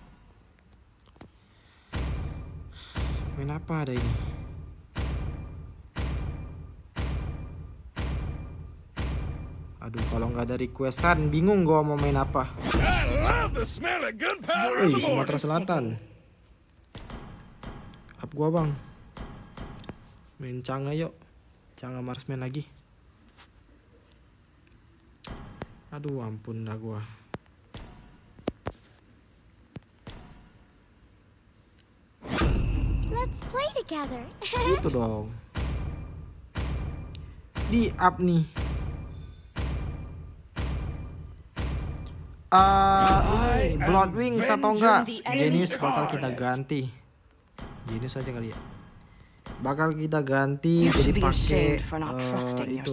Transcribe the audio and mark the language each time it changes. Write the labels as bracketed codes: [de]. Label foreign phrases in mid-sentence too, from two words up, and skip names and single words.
[id] Main apa ada ini? Aduh, kalau nggak ada requestan bingung gua mau main apa. Wih, Sumatera Selatan. Up gua bang. Main Canga yuk. Canga Marsman lagi. Aduh, ampun dah gua. [en] Let's play together. [id] Gitu dong. Di up nih. Ini Bloodwings atau enggak? Genius bakal kita ganti. Genius aja kali ya. Bakal kita ganti jadi pakai itu.